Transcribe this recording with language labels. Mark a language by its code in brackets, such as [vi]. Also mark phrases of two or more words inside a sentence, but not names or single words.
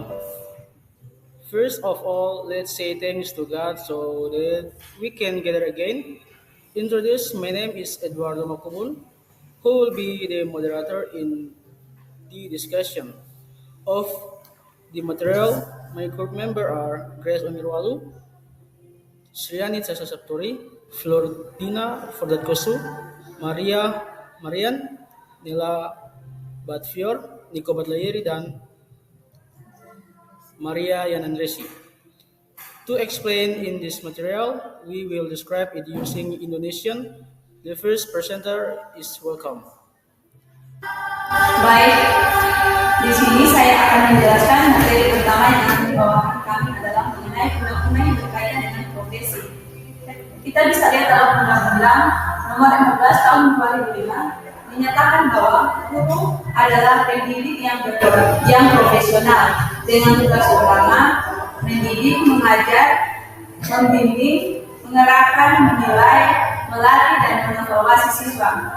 [en] First of all, let's say thanks to God so that we can gather again. Introduce, my name is Eduardo Makubun, who will be the moderator in the discussion of the material. My group member are Grace Omirwalu, Sriani Sasa Sapturi, Flordina Fordatkosu, Maria Marian, Nila Batfior, Nico Batlayeri, dan Maria Yanandresi. To explain in this material, we will describe it using Indonesian. The first presenter is welcome. [id] Baik, di sini saya akan menjelaskan materi pertama yang akan dibawakan kami adalah mengenai undang-undang yang berkaitan dengan profesi. Kita bisa lihat dalam Undang-Undang Nomor 14 Tahun 2005 dinyatakan bahwa guru adalah pendidik yang profesional dengan tugas utama mendidik, mengajar, membimbing, mengerahkan, menilai, melatih, dan mengevaluasi siswa.